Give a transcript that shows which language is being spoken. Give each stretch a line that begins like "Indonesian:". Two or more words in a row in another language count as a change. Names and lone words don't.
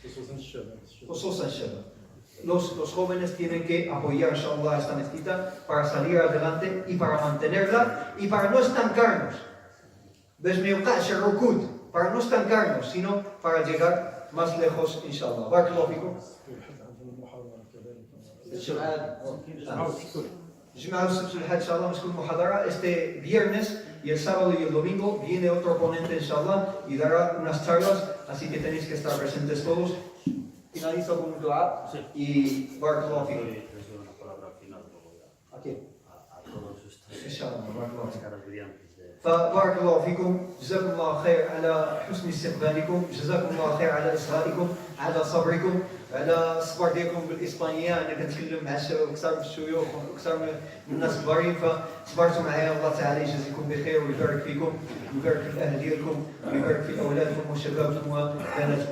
Spanish: Los jóvenes tienen que apoyar, inshallah, esta mezquita para salir adelante y para mantenerla y para no estancarnos. Para no estancarnos, sino para llegar más lejos, inshallah.
Arabic: بارك الله فيكم.
Spanish: Este viernes y el sábado y el domingo viene otro ponente, inshallah, y dará unas charlas, así que tenéis que estar presentes todos. Finalizo con un dua y
Arabic: بارك الله فيكم.
Spanish: Una palabra final ¿A quién? a todos ustedes.
Arabic: إن شاء الله، بارك الله فيكم.
Spanish: Caras brillantes de
Arabic: فبارك الله فيكم، جزاكم الله خير على حسن استقبالكم، جزاكم الله خير على إصغائكم، على صبركم، على الصبر ديالكم بالإسبانية. أنا كنتكلم مع أكثر من الشيوخ وأكثر من الناس الكبارين، فصبرتوا معايا. الله تعالى يجازيكم بخير ويبارك فيكم ويبارك في الأهل ديالكم ويبارك في أولادكم وشبابكم وبناتكم.